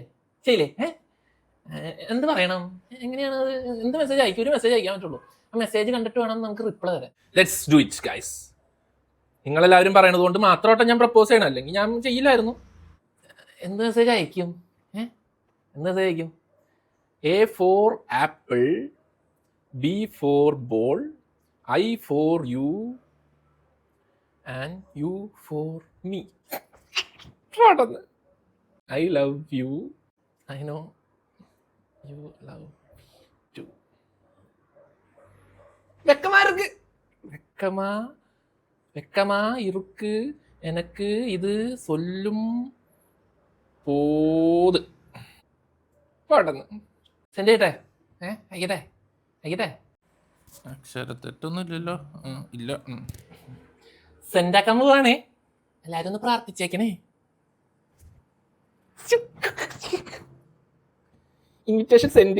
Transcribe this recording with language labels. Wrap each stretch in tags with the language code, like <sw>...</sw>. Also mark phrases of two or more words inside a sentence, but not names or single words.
<ml>ചെയ്യില്ലേ? എന്ത് പറയണം? എങ്ങനെയാണ് അത്? എന്ത് മെസ്സേജ് അയക്കും? ഒരു മെസ്സേജ് അയക്കാൻ പറ്റുള്ളൂ. ആ മെസ്സേജ് കണ്ടിട്ട് വേണം നമുക്ക് റിപ്ലൈ തരാൻ.</ml> <en>let's do it guys.</en> <ml>നിങ്ങളെല്ലാവരും പറയണത് കൊണ്ട് മാത്രമായിട്ട് ഞാൻ പ്രപ്പോസ് ചെയ്യണം, അല്ലെങ്കിൽ ഞാൻ ചെയ്യില്ലായിരുന്നു. എന്ത് മെസ്സേജ് അയക്കും? എന്ത് മെസ്സേജ് അയക്കും?</ml> <en>A for apple, B for ball, I for you, and you for me. I love you. I know you love me too.</en> <ta>வெக்கமா இருக்கு எனக்கு இது சொல்லும் போது.</ta> <ml>പാടുന്നു. സെൻഡ് ചെയ്യട്ടെ? അയക്കട്ടെ? അക്ഷരത്തെറ്റൊന്നും ഇല്ലല്ലോ. ഇല്ല. സെൻഡാക്കാൻ പോവാണേ. എല്ലാരും ഒന്ന് പ്രാർത്ഥിച്ചേക്കണേ.</ml> <en>invitation send.</en>